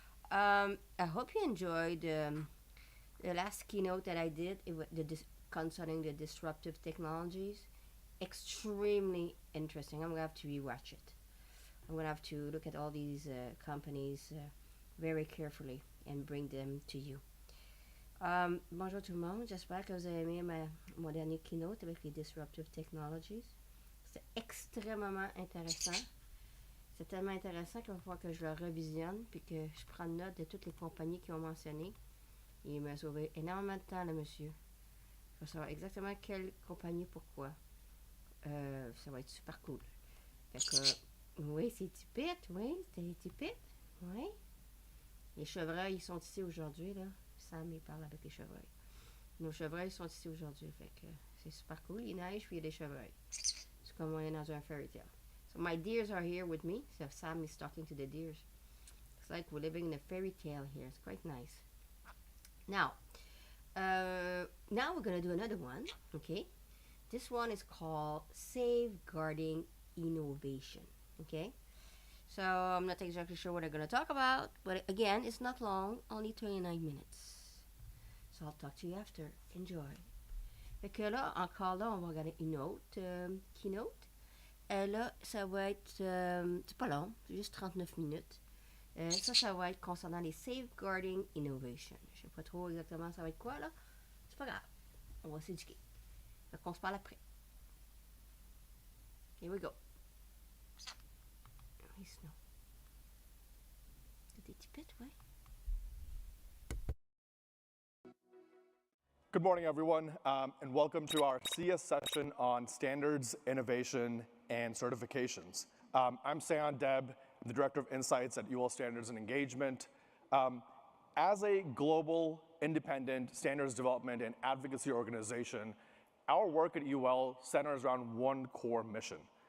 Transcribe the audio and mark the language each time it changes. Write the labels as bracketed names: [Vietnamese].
[English] I hope you enjoyed the last keynote that I did concerning the disruptive technologies. Extremely interesting. I'm going to have to rewatch it. I'm going to have to look at all these companies very carefully and bring them to you. [French] Bonjour tout le monde, j'espère que vous avez aimé mon dernier keynote avec les disruptive technologies. C'est extrêmement intéressant. C'est tellement intéressant qu'il va falloir que je le revisionne puis que je prenne note de toutes les compagnies qui ont mentionné. Il m'a sauvé énormément de temps, le monsieur. Je veux savoir exactement quelle compagnie, pourquoi. Ça va être super cool. Fait que, oui, c'est typique, oui, c'est typique, oui. Les chevreuils, ils sont ici aujourd'hui, là. Sam, il parle avec les chevreuils. Nos chevreuils sont ici aujourd'hui, fait que c'est super cool. Il neige, puis il y a des chevreuils. C'est comme on est dans un fairy tale. [English] So my deers are here with me. So Sam is talking to the deers. It's like we're living in a fairy tale here. It's quite nice. Now we're going to do another one, okay? This one is called Safeguarding Innovation, okay? So I'm not exactly sure what I'm going to talk about, but again, it's not long, only 29 minutes. So I'll talk to you after. Enjoy. [French] Fait que là, encore là, on va regarder une autre keynote. Là, ça va être, c'est pas long, c'est juste 39 minutes. Ça va être concernant les Safeguarding Innovation. Je sais pas trop exactement ça va être quoi, là. C'est pas grave. On va s'éduquer. Fait qu'on se parle après. [English] Here we go. [French] Oui, sinon. C'est des petits pets, ouais. [English] Good morning, everyone, and welcome to our CS session on standards, innovation, and certifications. I'm Seon Deb, the Director of Insights at UL Standards and Engagement. As a global, independent standards development and advocacy organization, our work at UL centers around one core mission.